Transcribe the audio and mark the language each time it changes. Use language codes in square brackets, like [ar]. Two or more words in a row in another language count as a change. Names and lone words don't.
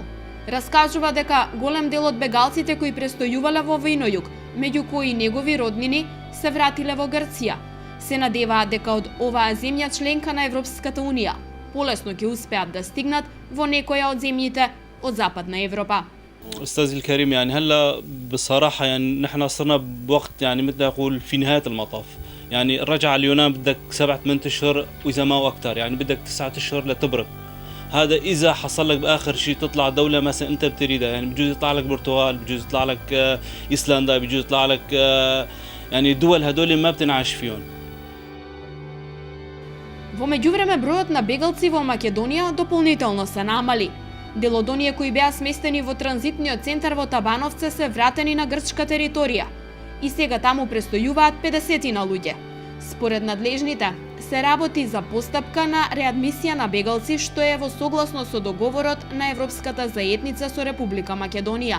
[mk] Раскажува дека голем дел од бегалците кои престојувале во Винојуг, меѓу кои негови роднини, се вратиле во Грција. Се надеваат дека од оваа земја членка на Европската Унија полесно ќе успеат да стигнат во некоја од земјите од Западна Европа. [ar] أستاذي الكريم يعني هلا بصراحة يعني نحن صرنا بوقت يعني مثل أقول في نهاية المطاف يعني الرجعة اليونان بدك 7-8 أشهر وإذا ما أكثر يعني بدك 9 أشهر لتبرك. هذا إذا حصل لك بآخر شيء تطلع دولة مثلا أنت بتريدها يعني بجوز يطلع لك برتغال بجوز يطلع لك إيسلندا بجوز يطلع لك يعني دول هدول ما بتنعاش فيهم. [mk] Во меѓувреме бројот на бегалци во Македонија дополнително се намали. Дел од оние кои беа сместени во транзитниот центар во Табановце се вратени на грчка територија и сега таму престојуваат 50 луѓе. Според надлежните, се работи за постапка на реадмисија на бегалци што е во согласно со договорот на Европската заедница со Република Македонија.